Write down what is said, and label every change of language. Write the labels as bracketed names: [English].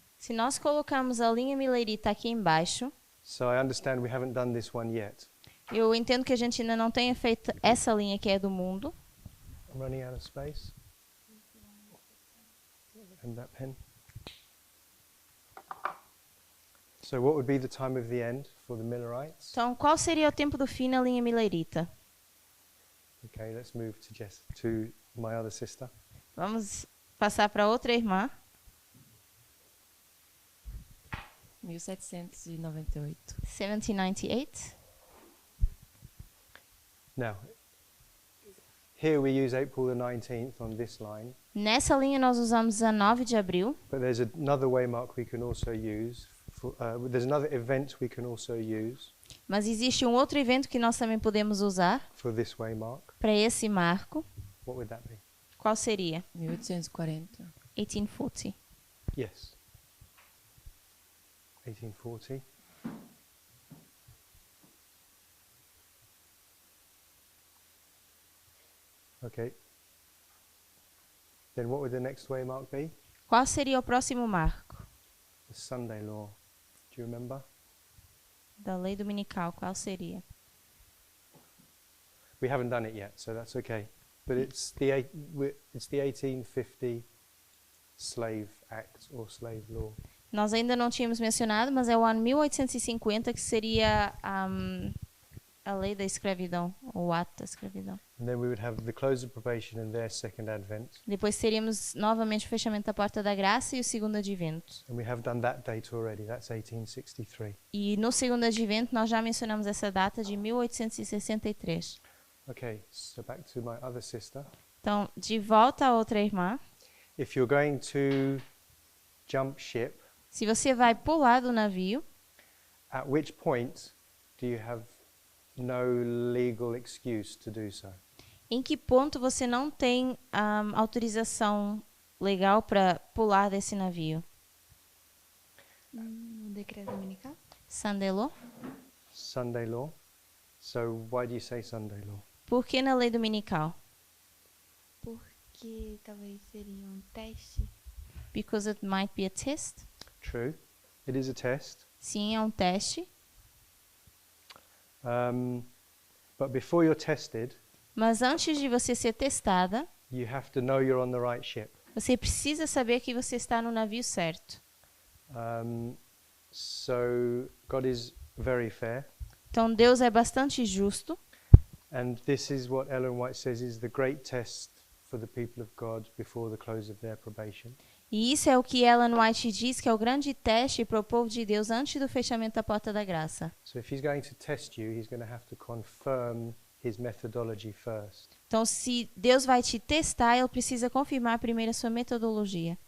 [Portuguese] Se nós colocarmos a linha milerita aqui embaixo, [English] so I understand we haven't done this one yet. [Portuguese] eu entendo que a gente ainda não tenha feito essa linha que é do mundo. [English] I'm running out of space. And that pen. So what would be the time of the end for the Millerites? [Portuguese] Então, qual seria o tempo do fim na linha milerita? [English] Okay, let's move to my other sister. [Portuguese] Vamos passar para outra irmã. 1798. 1798. [English] Now, here we use April the 19th on this line, [Portuguese] Nessa linha nós usamos 19 de abril, [English] but there's another waymark we can also use. There's another event we can also use [Portuguese] mas existe um outro evento que nós também podemos usar [English] for this waymark. [Portuguese] para esse marco. [English] What would that be? [Portuguese] Qual seria? 1840. 1840. [English] Yes. 1840. Okay. Then what would the next waymark be? [Portuguese] Qual seria o próximo marco [English] The Sunday law. Do you remember? [Portuguese] da lei dominical? Qual seria? [English] We haven't done it yet, so that's okay. But it's the 1850 Slave Act or Slave Law. [Portuguese] Nós ainda não tínhamos mencionado, mas é o ano 1850 que seria a lei da escravidão, ou o ato da escravidão. [English] And then we would have the close of probation and their second advent. [Portuguese] Depois teríamos novamente o fechamento da porta da graça e o segundo advento. [English] And we have done that date already. That's 1863. [Portuguese] E no segundo advento nós já mencionamos essa data de 1863. [English] Okay, so back to my other sister. [Portuguese] Então, de volta à outra irmã. [English] If you're going to jump ship, [Portuguese] Se você vai pular do navio, [English] at which point do you have no legal excuse to do so? [Portuguese] em que ponto você não tem autorização legal para pular desse navio? Um decreto dominical? [English] Sunday law? Sunday law. So why do you say Sunday law? [Portuguese] Por que na lei dominical? Porque talvez seria um teste. [English] Because it might be a test. True. It is a test. [Portuguese] Sim, é um teste. [English] But before you're tested, [Portuguese] Mas antes de você ser testada, [English] you have to know you're on the right ship. [Portuguese] você precisa saber que você está no navio certo. [English] So God is very fair. [Portuguese] Então Deus é bastante justo. [English] And this is what Ellen White says is the great test for the people of God before the close of their probation. [Portuguese] E isso é o que Ellen White diz que é o grande teste para o povo de Deus antes do fechamento da porta da graça. [English] So if he's going to test you, he's going to have to confirm his methodology first. [Portuguese] Então, se Deus vai te testar, ele precisa confirmar primeiro a sua metodologia.